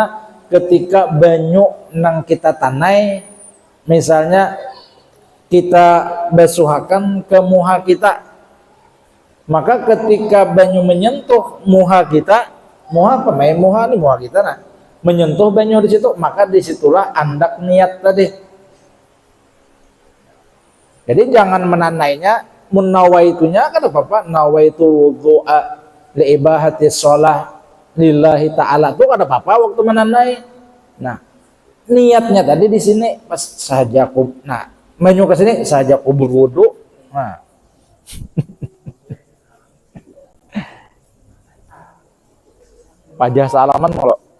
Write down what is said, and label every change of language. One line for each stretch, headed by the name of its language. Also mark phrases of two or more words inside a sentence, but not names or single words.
Banjar: Ketika banyu nang kita tanai, misalnya kita basuhakan ke muha kita, maka ketika banyu menyentuh muha kita, muha apa? Muha nih muha kita nah, menyentuh banyu di situ, maka disitulah andak niat tadi. Jadi jangan menanainya munawaitunya kan apa
Arabic: نويت الوضوء لإباحة الصلاة لله تعالى
Banjar: itu ada apa waktu menanai. Nah, niatnya tadi di sini pas saja nah, menyu ke sini saja berwudu. Nah. Pajah salaman kalau.